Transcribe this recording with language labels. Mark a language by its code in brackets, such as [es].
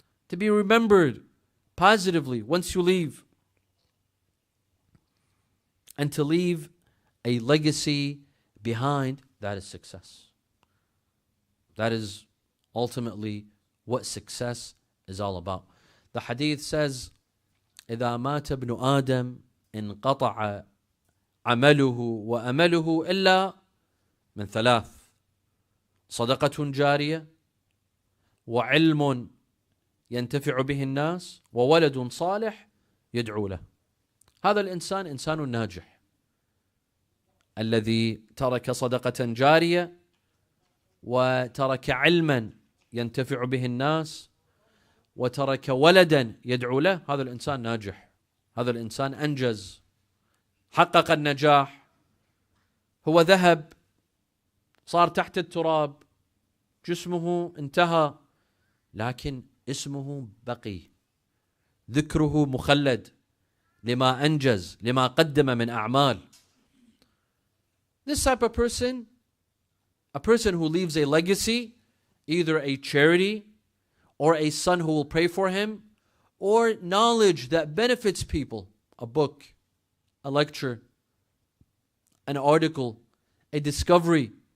[en] To be remembered positively once you leave. And to leave a legacy behind, that is success. That is ultimately what success is all about. The hadith says, [ar] إِذَا مَاتَ ابْنُ آدَمْ انقطع عمله وأمله إلا من ثلاث صدقة جارية وعلم ينتفع به الناس وولد صالح يدعو له. هذا الإنسان إنسان ناجح الذي ترك صدقة جارية وترك علما ينتفع به الناس وترك ولدا يدعو له. هذا الإنسان ناجح. هذا الإنسان أنجز، حقق النجاح. هو ذهب، صار تحت التراب، جسمه انتهى، لكن اسمه بقي، ذكره مخلد لما أنجز، لما قدم من أعمال. [en] This type of person, a person who leaves a legacy, either a charity or a son who will pray for him, or knowledge that benefits people, a book, a lecture, an article, a discovery.